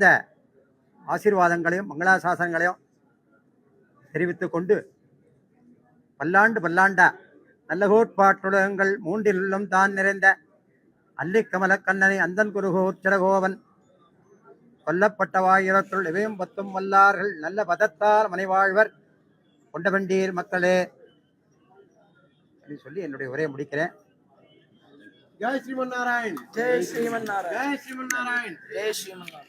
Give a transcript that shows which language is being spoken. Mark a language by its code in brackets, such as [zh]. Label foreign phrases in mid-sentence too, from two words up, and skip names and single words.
[ta] ஆசீர்வாதங்களையும் மங்களாசாசனங்களையும் தெரிவித்துக் கொண்டு பல்லாண்டு பல்லாண்டா நல்ல கோட்பாட்டுலகங்கள் மூன்றிலும் தான் நிறைந்த அல்லிக்கமல கண்ணனை அந்தன் குருகோச்சரகோவன் கொல்லப்பட்ட வாயிரத்துள் இவையும் 10 வல்லார்கள் நல்ல பதத்தால் மனைவாழ்வர் கொண்ட வண்டீர் மக்களே அப்படின்னு சொல்லி என்னுடைய உரையை முடிக்கிறேன். [sa] जय श्रीमन् नारायण. जय श्रीमन नारायण. जय श्रीमन् नारायण. जय श्रीमन नारायण.